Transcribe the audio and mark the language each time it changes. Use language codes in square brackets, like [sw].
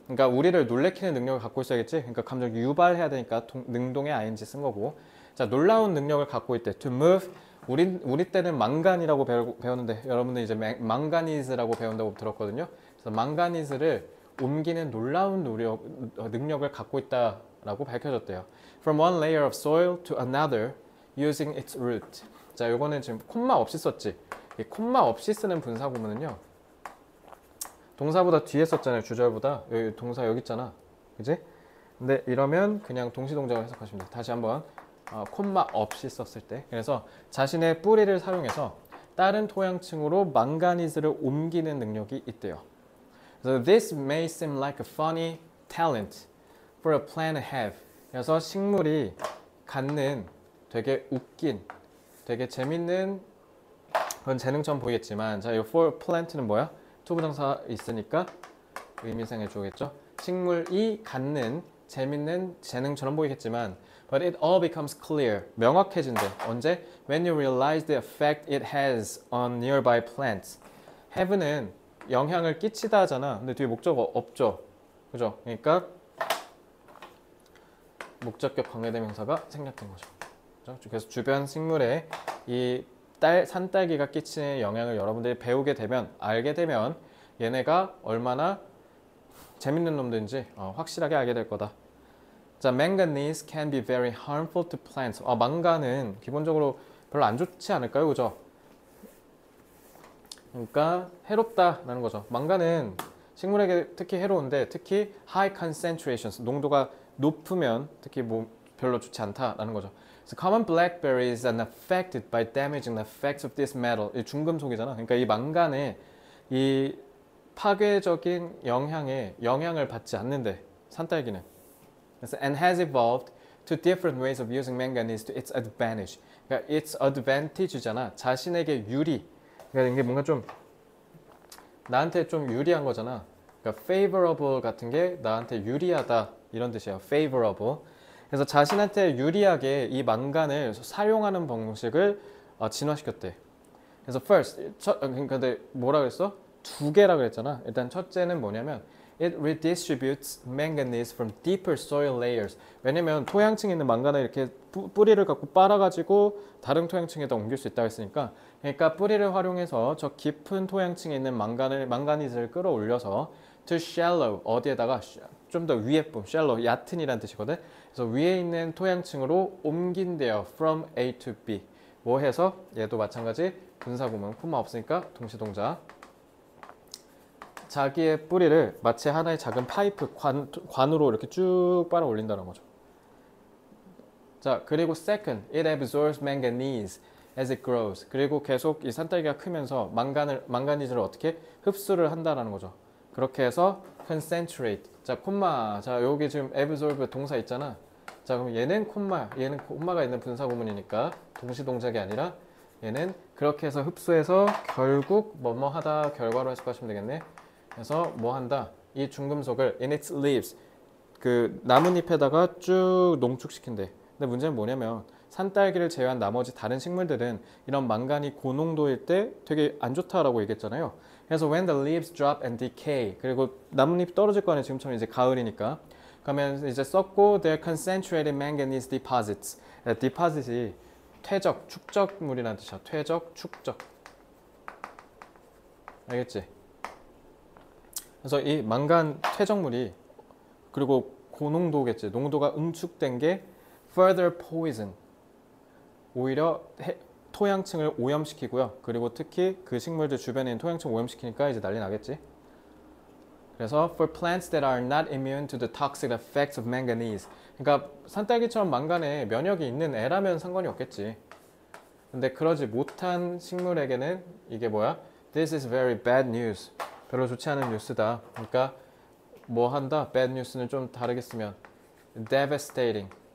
[ko] 그러니까 우리를 놀래키는 능력을 갖고 있어야겠지. 그러니까 감정 유발해야 되니까 능동의 ing 쓴 거고. 자, 놀라운 능력을 갖고 있대. [en] to move. [ko] 우리 때는 망간이라고 배웠는데 여러분들 이제 망가니즈라고 배운다고 들었거든요. 그래서 망가니즈를 옮기는 놀라운 능력을 갖고 있다라고 밝혀졌대요. [en] From one layer of soil to another using its root. [ko] 자, 요거는 지금 콤마 없이 썼지. 이 콤마 없이 쓰는 분사구문은요, 동사보다 뒤에 썼잖아요. 주절보다. 여기 동사 여기 있잖아. 그지? 근데 이러면 그냥 동시동작을 해석하시면 돼요. 다시 한번. 콤마 없이 썼을 때. 그래서 자신의 뿌리를 사용해서 다른 토양층으로 망가니즈를 옮기는 능력이 있대요. [en] So this may seem like a funny talent for a plant to have. [ko] 그래서 식물이 갖는 되게 웃긴, 되게 재밌는 그런 재능처럼 보이겠지만, 자, 이 for plant는 뭐야? 투부정사 있으니까 의미상해 주겠죠. 식물이 갖는 재밌는 재능처럼 보이겠지만, [en] but it all becomes clear. [ko] 명확해진대. 언제? [en] When you realize the effect it has on nearby plants. [ko] have는 영향을 끼치다 하잖아. 근데 뒤에 목적 없죠. 그죠? 그러니까 목적격 관계대명사가 생략된 거죠. 그죠? 그래서 주변 식물에 이 산딸기가 끼치는 영향을 여러분들이 배우게 되면, 알게 되면 얘네가 얼마나 재밌는 놈들인지 확실하게 알게 될 거다. [en] 자, manganese can be very harmful to plants. [ko] 망간은 기본적으로 별로 안 좋지 않을까요? 그죠? 그러니까 해롭다라는 거죠. 망간은 식물에게 특히 해로운데, 특히 [en] high concentrations, [ko] 농도가 높으면 특히 별로 좋지 않다라는 거죠. [en] So common blackberries are affected by damaging the effects of this metal. [ko] 이 중금속이잖아. 그러니까 이 망간의 이 파괴적인 영향을 받지 않는데, 산딸기는. [en] 그래서 and has evolved to different ways of using manganese to its advantage. [ko] 그러니까 its advantage잖아. 자신에게 유리. 그러니까 이게 뭔가 좀 나한테 좀 유리한 거잖아. 그러니까 favorable 같은 게 나한테 유리하다 이런 뜻이에요. [en] favorable. [ko] 그래서 자신한테 유리하게 이 망간을 사용하는 방식을 진화시켰대. 그래서 first, 근데 뭐라 그랬어? 두 개라 그랬잖아. 일단 첫째는 뭐냐면 [en] it redistributes manganese from deeper soil layers. [ko] 왜냐면 토양층에 있는 망간을 이렇게 뿌리를 갖고 빨아가지고 다른 토양층에다 옮길 수 있다고 했으니까, 그러니까 뿌리를 활용해서 저 깊은 토양층에 있는 망가니즈를 끌어올려서 [en] to shallow, [ko] 어디에다가 좀 더 위에 뿜, shallow, 얕은이란 뜻이거든. 그래서 위에 있는 토양층으로 옮긴대요. [en] from A to B. [ko] 뭐 해서? 얘도 마찬가지 분사구문, 콤마 없으니까 동시동작. 자기의 뿌리를 마치 하나의 작은 파이프 관으로 이렇게 쭉 빨아 올린다는 거죠. 자, 그리고 [en] second, it absorbs manganese as it grows. [ko] 그리고 계속 이 산딸기가 크면서 망가니즈를 어떻게 흡수를 한다라는 거죠. 그렇게 해서 concentrate. 자, 콤마. 자, 여기 지금 absorb 동사 있잖아. 자, 그럼 얘는 콤마가 있는 분사 구문이니까 동시 동작이 아니라 얘는 그렇게 해서 흡수해서 결국 뭐뭐 하다 결과로 해석하시면 되겠네. 그래서 뭐 한다? 이 중금속을 [en] in its leaves [ko] 그 나뭇잎에다가 쭉 농축시킨대. 근데 문제는 뭐냐면 산딸기를 제외한 나머지 다른 식물들은 이런 망간이 고농도일 때 되게 안 좋다라고 얘기했잖아요. 그래서 [en] when the leaves drop and decay [ko] 그리고 나뭇잎 떨어질 거 아니에요. 지금처럼 이제 가을이니까. 그러면 이제 썩고 [en] their concentrated manganese deposits. [ko] deposit이 퇴적, 축적물이라는 뜻이야. 퇴적, 축적. 알겠지? 그래서 이 망간 퇴적물이 그리고 고농도겠지. 농도가 응축된 게 [en] further poison. [ko] 오히려 토양층을 오염시키고요. 그리고 특히 그 식물들 주변에 있는 토양층 오염시키니까 이제 난리 나겠지. [en] 그래서 for plants that are not immune to the toxic effects of manganese. [ko] 그러니까 산딸기처럼 망간에 면역이 있는 애라면 상관이 없겠지. 근데 그러지 못한 식물에게는 이게 뭐야? [en] This is very bad news. [ko] 별로 좋지 않은 뉴스다. 그러니까 뭐 한다? bad news는 좀 다르게 쓰면 devastating.